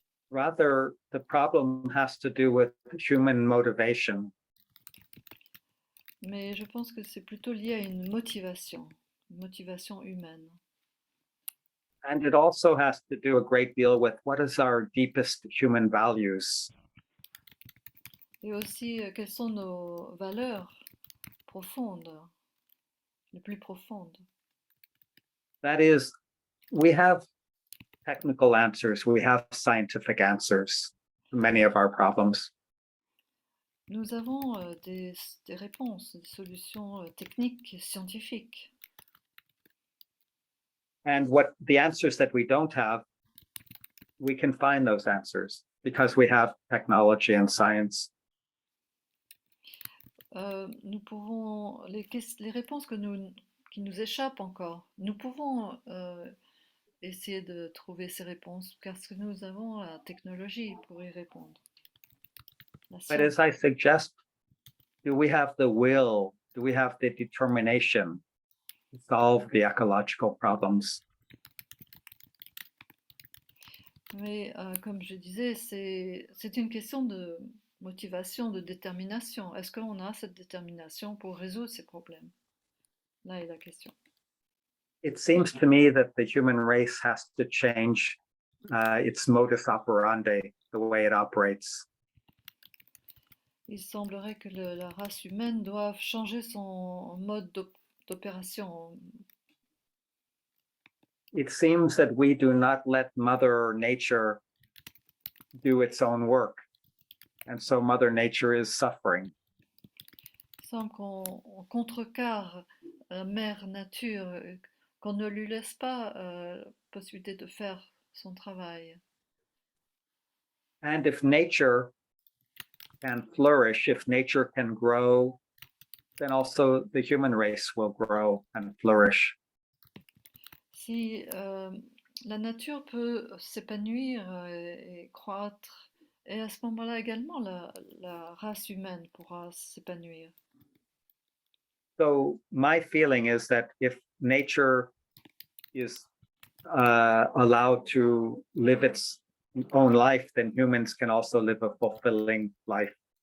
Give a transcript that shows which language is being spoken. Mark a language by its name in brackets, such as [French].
[English] Rather, the problem has to do with human motivation. [French] Mais je pense que c'est plutôt lié à une motivation humaine. [English] And it also has to do a great deal with what is our deepest human values. [French] Et aussi, quelles sont nos valeurs profondes, les plus profondes. [English] That is, we have technical answers, we have scientific answers to many of our problems. [French] Nous avons des réponses, des solutions techniques et scientifiques. [English] And what the answers that we don't have, we can find those answers because we have technology and science. [French] Nous pouvons, les réponses qui nous échappent encore, nous pouvons essayer de trouver ces réponses parce que nous avons la technologie pour y répondre. La [English] But as science. I suggest, do we have the will? Do we have the determination to solve the ecological problems? [French] Mais comme je disais, c'est une question de motivation, de détermination. Est-ce qu'on a cette détermination pour résoudre ces problèmes? Là est la question. [English] It seems to me that the human race has to change its modus operandi, the way it operates. [French] Il semblerait que la race humaine doive changer son mode d'opération. [English] It seems that we do not let Mother Nature do its own work. And so Mother Nature is suffering. [French] Il semble qu'on contrecarre la mère nature, qu'on ne lui laisse pas la possibilité de faire son travail. [English] And if nature can flourish, if nature can grow, then also the human race will grow and flourish. [French] Si la nature peut s'épanouir et croître, et à ce moment-là également, la race humaine pourra s'épanouir. [English] So my feeling is that if nature is allowed to live its own life, then humans can also live a fulfilling life.